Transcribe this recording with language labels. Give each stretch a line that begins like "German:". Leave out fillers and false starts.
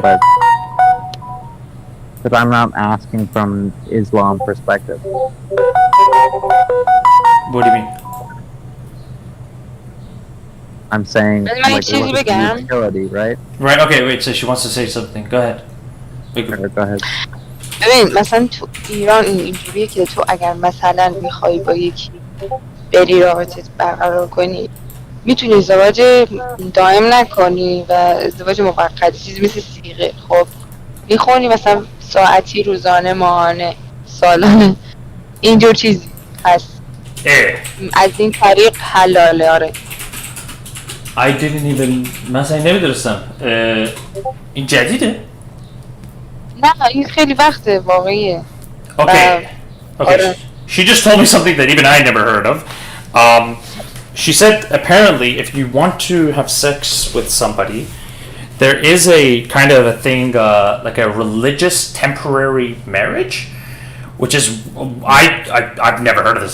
English: but I'm not asking from Islam perspective. What do you mean? I'm saying Then like choose look at the again. utility, right? Right. Okay. Wait. So she wants to say something. Go ahead. Sure, go ahead.
Persian: ببین مثلا تو ایران اینجوریه که تو اگر مثلا میخوای با یکی بری رابطت برقرار کنی میتونی ازدواج دائم نکنی و ازدواج موقت چیزی مثل صیغه خب میخونی مثلا ساعتی روزانه ماهانه سالانه اینجور چیزی هست از این طریق حلاله آره
English: I didn't even
Persian: مثلا نمیدونستم این جدیده؟ نه این خیلی وقته واقعیه
English: Okay. Okay. She just told me something that even I never heard of. She said apparently if you want to have sex with somebody, there is a kind of a thing like a religious temporary marriage, which is I've never heard of this.